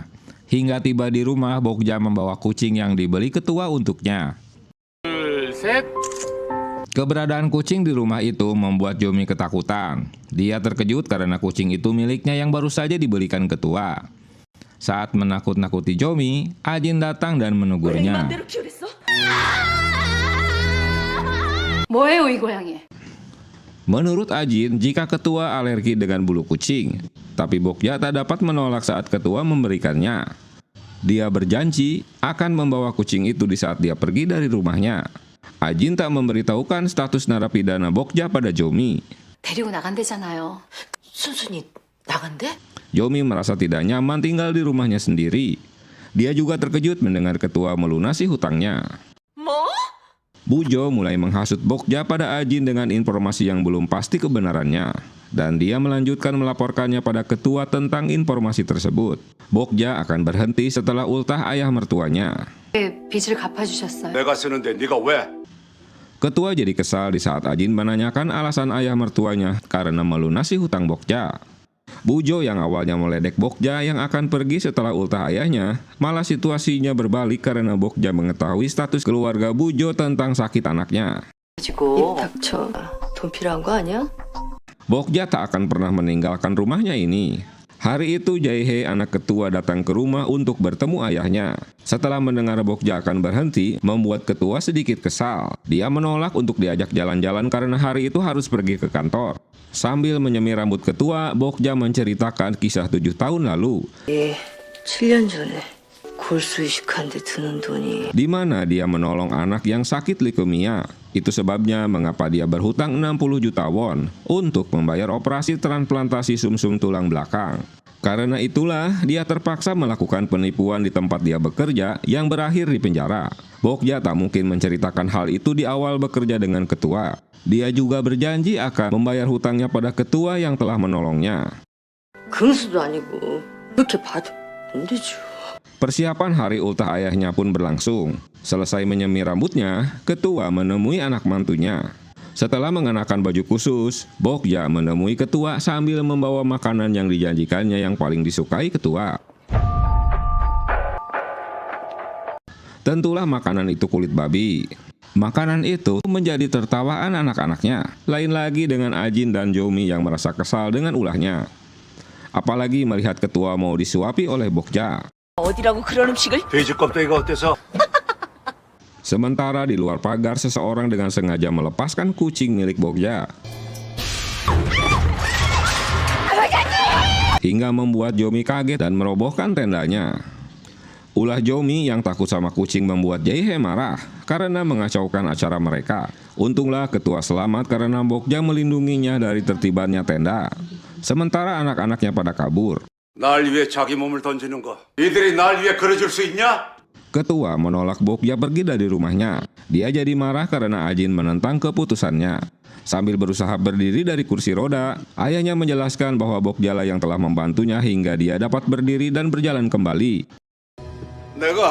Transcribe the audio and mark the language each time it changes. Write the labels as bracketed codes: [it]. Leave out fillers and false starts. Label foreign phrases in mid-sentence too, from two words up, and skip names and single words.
[id] Hingga tiba di rumah, Bokja membawa kucing yang dibeli ketua untuknya. Keberadaan kucing di rumah itu membuat Jomi ketakutan. Dia terkejut karena kucing itu miliknya yang baru saja dibelikan ketua. Saat menakut-nakuti Jomi, Ajin datang dan menegurnya. [ko] 뭐예요, 이 고양이? [id] Menurut Ajin, jika ketua alergi dengan bulu kucing, tapi Bokja tak dapat menolak saat ketua memberikannya. Dia berjanji akan membawa kucing itu di saat dia pergi dari rumahnya. Ajin tak memberitahukan status narapidana Bokja pada Jomi. [ko] 데리고 나간대잖아요. 순순히 나간대? [id] Jomi merasa tidak nyaman tinggal di rumahnya sendiri. Dia juga terkejut mendengar ketua melunasi hutangnya. Bujo mulai menghasut Bokja pada Ajin dengan informasi yang belum pasti kebenarannya. Dan dia melanjutkan melaporkannya pada ketua tentang informasi tersebut. Bokja akan berhenti setelah ultah ayah mertuanya. [ko] 빚을 갚아주셨어요. 내가 쓰는데 네가 왜? [id] Ketua jadi kesal di saat Ajin menanyakan alasan ayah mertuanya karena melunasi hutang Bokja. Bujo yang awalnya meledek Bokja yang akan pergi setelah ultah ayahnya, malah situasinya berbalik karena Bokja mengetahui status keluarga Bujo tentang sakit anaknya. [ko] 지고 닥쳐. 돈 필요한 거 아니야? [id] Bokja tak akan pernah meninggalkan rumahnya ini. Hari itu Jaehae anak ketua datang ke rumah untuk bertemu ayahnya. Setelah mendengar Bokja akan berhenti, membuat ketua sedikit kesal. Dia menolak untuk diajak jalan-jalan karena hari itu harus pergi ke kantor. Sambil menyemir rambut ketua, Bokja menceritakan kisah 7 tahun lalu. [ko] 7년 전에 골수 이식하는데 드는 돈이 [id] Di mana dia menolong anak yang sakit leukemia. Itu sebabnya mengapa dia berhutang 60 juta won untuk membayar operasi transplantasi sumsum tulang belakang. Karena itulah dia terpaksa melakukan penipuan di tempat dia bekerja yang berakhir di penjara. Bokja tak mungkin menceritakan hal itu di awal bekerja dengan ketua. Dia juga berjanji akan membayar hutangnya pada ketua yang telah menolongnya. [ko] 금수도 아니고 그렇게 봐도 안 되죠. [id] Persiapan hari ultah ayahnya pun berlangsung. Selesai menyemir rambutnya, ketua menemui anak mantunya. Setelah mengenakan baju khusus, Bokja menemui ketua sambil membawa makanan yang dijanjikannya yang paling disukai ketua. Tentulah makanan itu kulit babi. Makanan itu menjadi tertawaan anak-anaknya. Lain lagi dengan Ajin dan Jomi yang merasa kesal dengan ulahnya. Apalagi melihat ketua mau disuapi oleh Bokja. [ko] 어디라고 그런 음식을? 돼지 껍데기가 어때서? [id] Sementara di luar pagar seseorang dengan sengaja melepaskan kucing milik Bokja. Hingga membuat Jomi kaget dan merobohkan tendanya. Ulah Jomi yang takut sama kucing membuat Jaehae marah karena mengacaukan acara mereka. Untunglah ketua selamat karena Bokja melindunginya dari tertibannya tenda. Sementara anak-anaknya pada kabur. [ko] 날 위해 자기 몸을 던지는 거. 이들이 날 위해 그래줄 수 있냐? [id] Ketua menolak Bokja pergi dari rumahnya. Dia jadi marah karena Ajin menentang keputusannya. Sambil berusaha berdiri dari kursi roda, ayahnya menjelaskan bahwa Bokja lah yang telah membantunya hingga dia dapat berdiri dan berjalan kembali. [ko] 내가